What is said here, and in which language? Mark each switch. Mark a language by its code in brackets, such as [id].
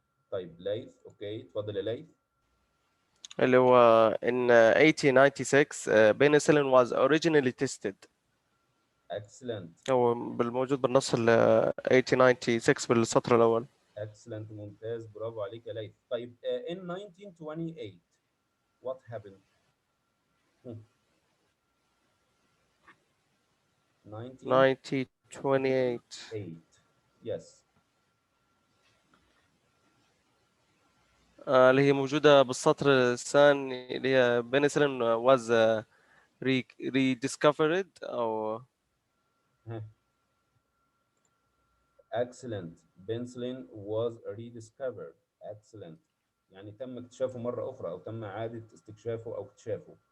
[ar] طيب ليث، اوكي اتفضل يا ليث. اللي هو [en] in 1896 penicillin was originally tested. Excellent. [ar] هو بالموجود بالنص 1896 بالسطر الأول. [en] Excellent، [ar] ممتاز، برافو عليك يا ليث. طيب [en] in 1928 what happened؟ 1928 yes. [ar] اللي هي موجودة بالسطر الثاني اللي هي [en] penicillin was rediscovered [ar] أو [en] Excellent. Penicillin was rediscovered. Excellent. [ar] يعني تم اكتشافه مرة أخرى أو تم إعادة استكشافه أو اكتشافه.